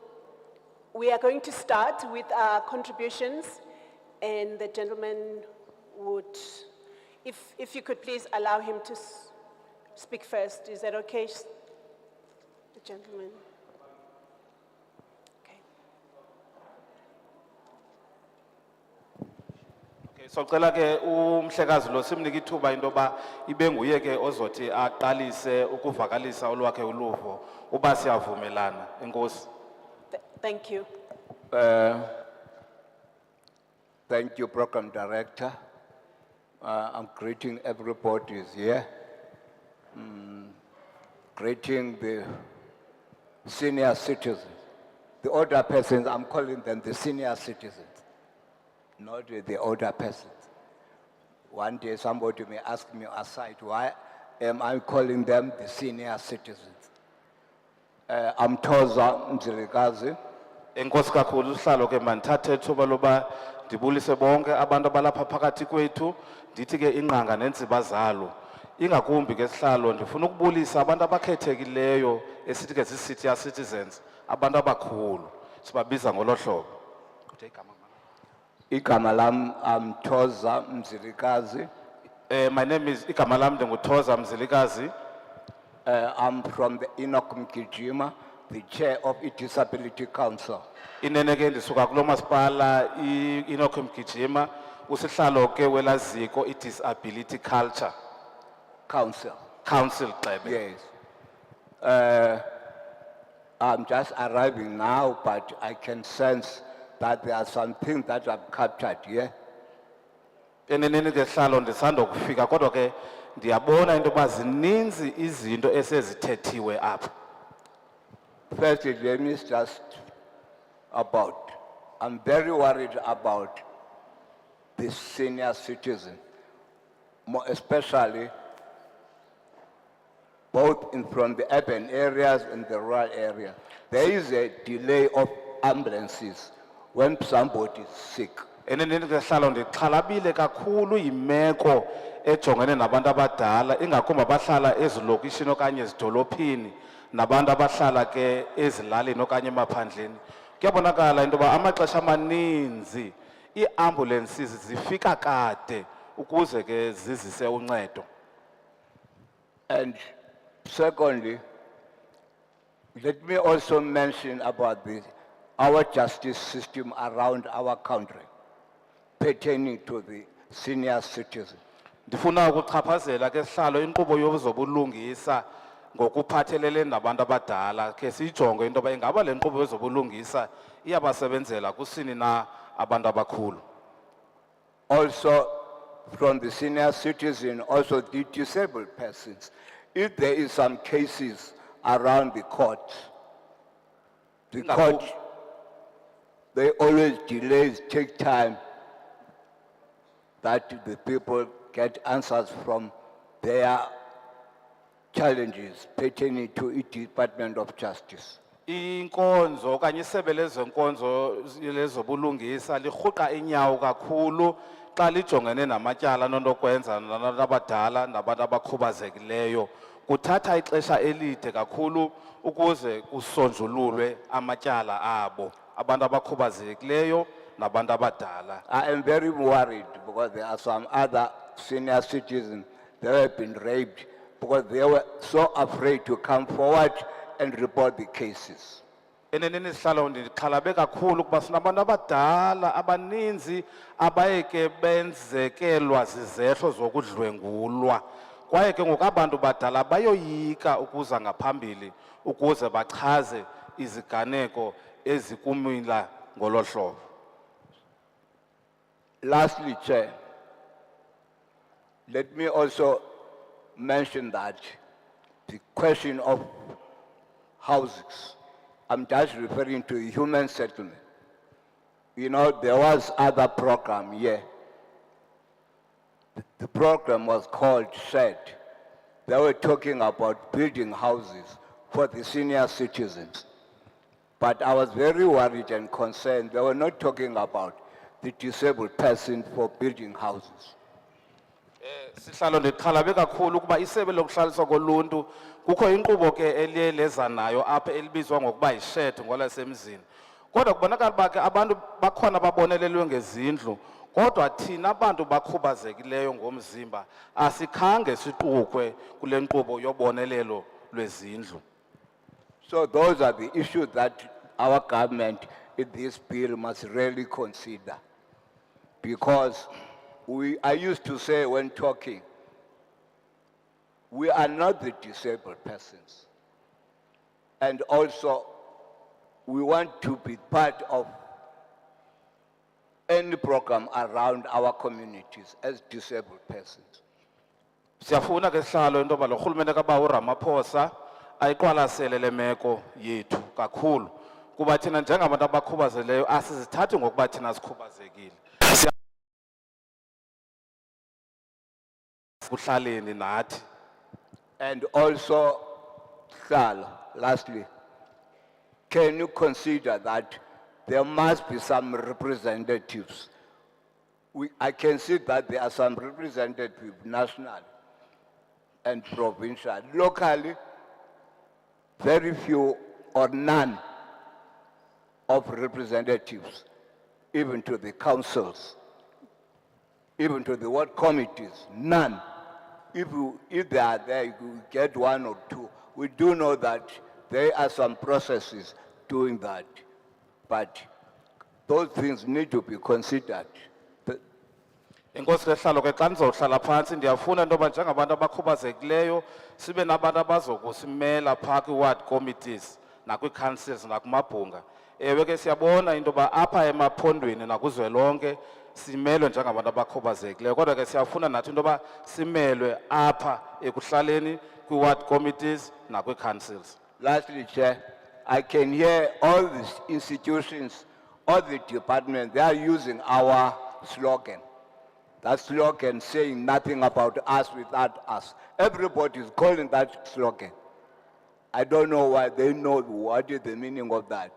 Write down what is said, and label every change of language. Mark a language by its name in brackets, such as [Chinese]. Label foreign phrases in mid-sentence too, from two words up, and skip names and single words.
[English] start with our contributions, and the gentleman would, if you could please allow him to speak first. Is that okay? The gentleman. [Xhosa] So cela ke umhlekazi lo simnika ithuba into ba ibe nguye ke ozothi aqalise ukuvakalisa olwakhe uluvo uba siyavumelana. Enkosi. [English] Thank you. Thank you, Program Director. I'm greeting everybody who's here. Greeting the senior citizens. The older persons, I'm calling them the senior citizens, not the older persons. One day somebody may ask me aside, why am I calling them the senior citizens? I'm Thoza Mzilikazi. [Xhosa] Enkosi kakhulu uhlalo ke mandithathe ithuba loba ndibulise bonke abantu abalapha phakathi kwethu ndithi ke inqanga nentsiba zalo ingakumbi ke sihlalo ndifuna ukubulisa abantu abakhethekileyo esithi ke sisithi citizens, abantu abakhulu sibabiza ngolo hlobo. Kuthe igama mama? Igama lam Thoza Mzilikazi. [English] My name is [Xhosa] igama lam ndinguThoza [English] Mzilikazi. I'm from the Enoch Mgijima, the chair of the Disability Council. [Xhosa] Inene ke ndisuka kulo masipala Enoch Mgijima, usihlalo ke welaziko i-Disability Culture Council Gxebe. [English] Yes. I'm just arriving now, but I can sense that there are some things that I've captured here. [Xhosa] Eneneni ke sihlalo ndisanda kufika kodwa ke ndiyabona into yoba zininzi izinto esezithethiwe apha. [English] Firstly, let me just I'm very worried about the senior citizen, more especially both from the urban areas and the rural area. There is a delay of ambulances when somebody is sick. [Xhosa] Eneneni ke sihlalo ndixhalabile kakhulu yimeko ejongene nabantu abadala ingakumbi abahlala ezilokishini okanye ezidolophini nabantu abahlala ke ezilalini okanye emaphandleni. Kuyabonakala into yoba amaxesha amaninzi ii-ambulances zifika kade ukuze ke zizise uncedo. [English] And secondly, let me also mention about our justice system around our country pertaining to the senior citizen. Ndifuna ukuchaphazela ke sihlalo inkqubo yezobulungisa ngokuphathelele nabantu abadala ke sijonge into yoba ingaba le nkqubo yezobulungisa iyabasebenzela kusini na abantu abakhulu. Also from the senior citizen, also the disabled persons. If there is some cases around the court, they always delays, take time that the people get answers from their challenges pertaining to the Department of Justice. [Xhosa] Inkonzo okanye isebe lezenkonzo lezobulungisa lirhuqa inyawo kakhulu xa lijongene namatyala nonokwenza nabantu abadala nabantu abakhubazekileyo. Kuthatha ixesha elide kakhulu ukuze kusonjululwe amatyala abo abantu abakhubazekileyo nabantu abadala. [English] I am very worried because there are some other senior citizens that have been raped because they were so afraid to come forward and report the cases. [Xhosa] Eneneni sihlalo ndixhalabe kakhulu kuba sinabantu abadala abaninzi abayeke benzekelwa zizehlo zokudlwengulwa kwaye ke ngoku abantu badala bayoyika ukuza ngaphambili ukuze bachaze iziganeko ezikumila ngolo hlobo. [English] Lastly, Chair, let me also mention that the question of houses, I'm just referring to human settlement. You know, there was other program here. The program was called SHED. They were talking about building houses for the senior citizens. But I was very worried and concerned. They were not talking about the disabled person for building houses. [Xhosa] Sihlalo ndixhalabe kakhulu kuba isebe lokuhlaliswa koluntu kukho inkqubo ke eliye leza nayo apha elibizwa ngokuba yi-shed ngolasemzini. Kodwa kubonakala uba ke abantu bakhona babonelelwe ngezindlu kodwa thina abantu bakhubazekileyo ngomzimba asikhange siqukwe kule nkqubo yobonelelo lwezindlu. [English] So those are the issues that our government in this bill must really consider. Because I used to say when talking, we are not the disabled persons. And also, we want to be part of any program around our communities as disabled persons. [Xhosa] Siyafuna ke sihlalo into yoba lo rhulumente kaba uRamaphosa ayiqwalasele le meko yethu kakhulu kuba thina njengabantu abakhubazeleyo asizithathi ngokuba thina sikhubazekile. Kuhlaleni nathi. [English] And also, Sal, lastly, can you consider that there must be some representatives? I can see that there are some representatives national, and provincial. Locally, very few or none of representatives, even to the councils, even to the ward committees, none. If they are there, you get one or two. We do know that there are some processes doing that, but those things need to be considered. [Xhosa] Inkosi lehlalo ke xa ndizohlala phantsi ndiyafuna into yoba njengabantu abakhubazekileyo sibe nabantu abazokusimela phaa kwi-ward committees nakwi-councils nakumabhunga. Ewe ke siyabona into yoba apha emaphondweni nakuzwelonke simelwe njengabantu abakhubazekileyo kodwa ke siyafuna nathi into yoba simelwe apha ekuhlaleni kwi-ward committees nakwi-councils. [English] Lastly, Chair, I can hear all these institutions, all the departments, they are using our slogan. That slogan saying nothing about us without us. Everybody is calling that slogan. I don't know why they know what is the meaning of that.